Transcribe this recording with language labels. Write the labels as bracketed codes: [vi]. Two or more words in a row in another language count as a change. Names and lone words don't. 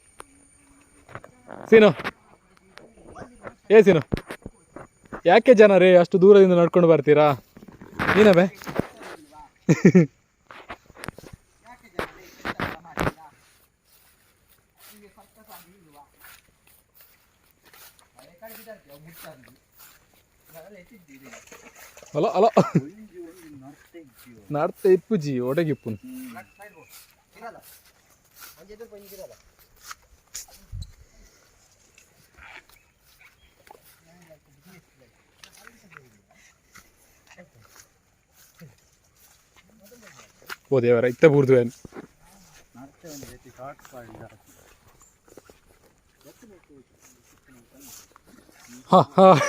[kn] ಸೀನು ಸೀನು ಯಾಕೆ ಜನರೇ ಅಷ್ಟು ದೂರದಿಂದ ನಡ್ಕೊಂಡು ಬರ್ತೀರಾ ನೀನವೇ [tcy] ಅಲ್ಲ ಅಲ್ಲ ನಡ್ತ ಇಪ್ಪುಜಿ ಒಡಗಿಪ್ಪು ಓ ದೇವರ ಇತ್ತ ಬೂರ್ದು ಏನು ಹಾ ಹಾ